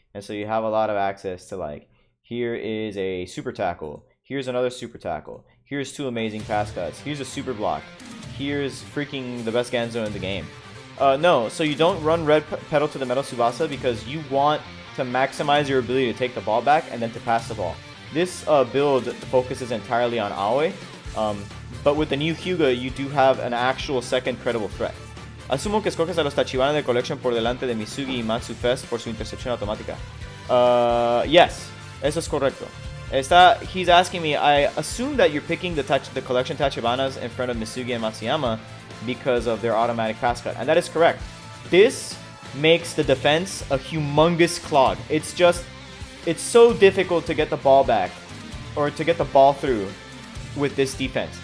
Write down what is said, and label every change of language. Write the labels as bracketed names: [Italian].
[English] And so you have a lot of access to, like, here is a super tackle, here's another super tackle, here's 2 amazing pass cuts, here's a super block, here's freaking the best Ganzo in the game. No, so you don't run red pedal to the metal Tsubasa because you want to maximize your ability to take the ball back and then to pass the ball. This build focuses entirely on Aoi, but with the new Hyuga you do have an actual second credible threat. [Spanish] Asumo que escoges a los Tachibana de Collection por delante de Misugi y Matsu Fest por su intercepción automática. [English] Yes, [Spanish] eso es correcto. [English] He's asking me, I assume that you're picking the collection Tachibanas in front of Misugi and Matsuyama because of their automatic pass cut, and that is correct. This makes the defense a humongous clog. It's so difficult to get the ball back or to get the ball through with this defense.